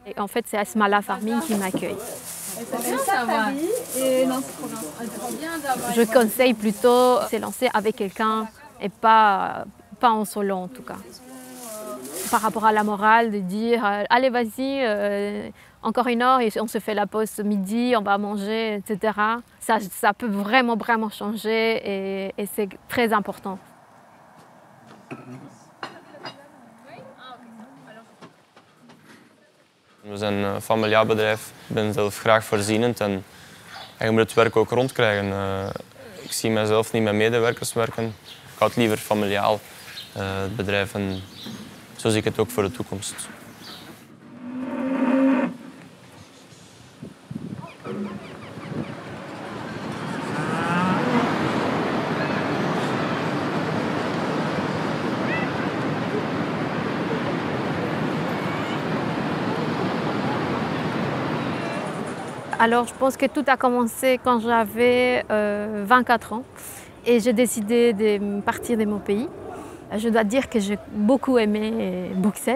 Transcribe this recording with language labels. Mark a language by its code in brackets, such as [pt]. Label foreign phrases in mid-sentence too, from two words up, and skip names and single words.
[fr] Et en fait, c'est Asmala Farming qui m'accueille. Je conseille plutôt de se lancer avec quelqu'un et pas en solo en tout cas. Par rapport à la morale, de dire allez vas-y, encore une heure et on se fait la pause midi, on va manger, etc. Ça peut vraiment changer et c'est très important. [nl] We zijn een familiaal bedrijf. Ik ben zelf graag voorzienend en je moet het werk ook rondkrijgen. Ik zie mezelf niet met medewerkers werken. Ik hou het liever familiaal, het bedrijf. En zo zie ik het ook voor de toekomst. [fr] Alors, je pense que tout a commencé quand j'avais 24 ans et j'ai décidé de partir de mon pays Je dois dire que j'ai beaucoup aimé Bruxelles.